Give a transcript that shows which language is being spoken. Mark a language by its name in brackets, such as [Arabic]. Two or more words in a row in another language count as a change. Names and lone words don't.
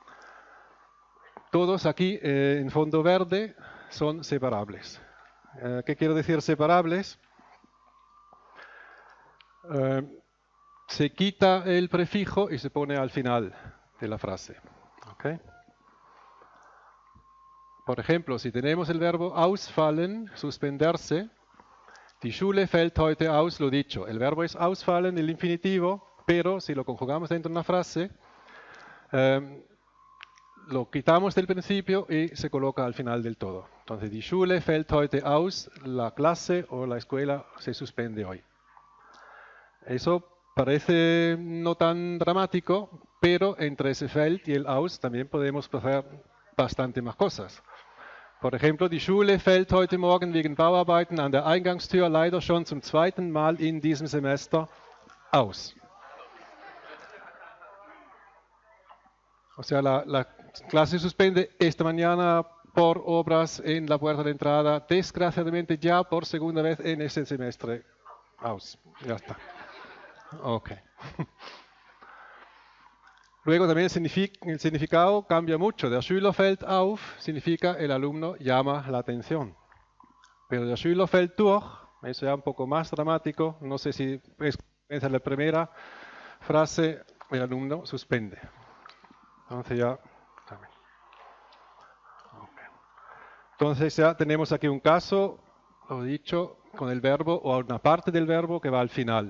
[Spanish] Todos aquí en fondo verde son separables. ¿Qué quiero decir separables? Se quita el prefijo y se pone al final de la frase. ¿Okay? Por ejemplo, si tenemos el verbo ausfallen, suspenderse, [German] die Schule fällt heute aus, [Spanish] lo dicho. El verbo es ausfallen, el infinitivo, pero si lo conjugamos dentro de una frase, lo quitamos del principio y se coloca al final del todo. Entonces, [German] die Schule fällt heute aus, [Spanish] la clase o la escuela se suspende hoy. Eso parece no tan dramático, pero entre ese fällt y el aus también podemos hacer bastante más cosas. Por ejemplo, [German] die Schule fällt heute Morgen wegen Bauarbeiten an der Eingangstür leider schon zum zweiten Mal in diesem Semester aus. [Spanish] O sea, la clase se suspende esta mañana por obras en la puerta de entrada, desgraciadamente ya por segunda vez en ese semestre. Aus. Ya está. Ok. Luego también el significado cambia mucho. [German] Der Schüler fällt auf [Spanish] significa el alumno llama la atención. [German] Pero der Schüler fällt durch, [Spanish] eso ya un poco más dramático. No sé si es la primera frase, el alumno suspende. Entonces ya... Okay. Entonces ya tenemos aquí un caso, lo dicho, con el verbo o una parte del verbo que va al final.